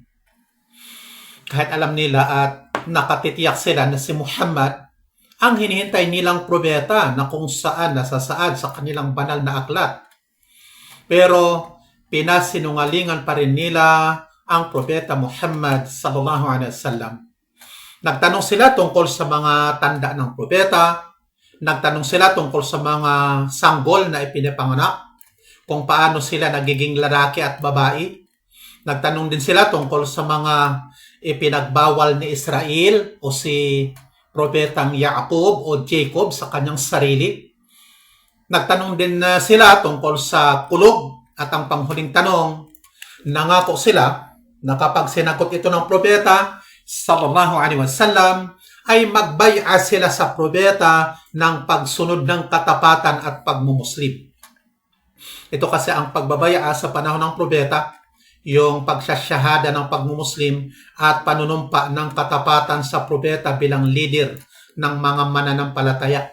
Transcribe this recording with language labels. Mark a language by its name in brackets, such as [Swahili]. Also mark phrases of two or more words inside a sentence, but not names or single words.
[Filipino] Kahit alam nila at nakatitiyak sila na si Muhammad ang hinihintay nilang propeta na kung saan nasasaad sa kanilang banal na aklat. Pero pinasinungalingan pa rin nila ang propeta Muhammad [Arabic] صلى الله عليه وسلم. [Filipino] Nagtanong sila tungkol sa mga tanda ng propeta, nagtanong sila tungkol sa mga sanggol na ipinapanganak, kung paano sila nagiging lalaki at babae. Nagtanong din sila tungkol sa mga ipinagbawal ni Israel o si propetang Jacob o Jacob sa kanyang sarili. Nagtanong din sila tungkol sa kulog, at ang panghuling tanong, nangako sila na kapag sinagot ito ng propeta [Arabic] صلى الله عليه وسلم [Filipino] ay magbai'a sila sa propeta ng pagsunod ng katapatan at pagmumuslim. Ito kasi ang pagbabaya sa panahon ng propeta, yung pagsasyahada ng pagmumuslim at panunumpa ng katapatan sa propeta bilang leader ng mga mananampalataya.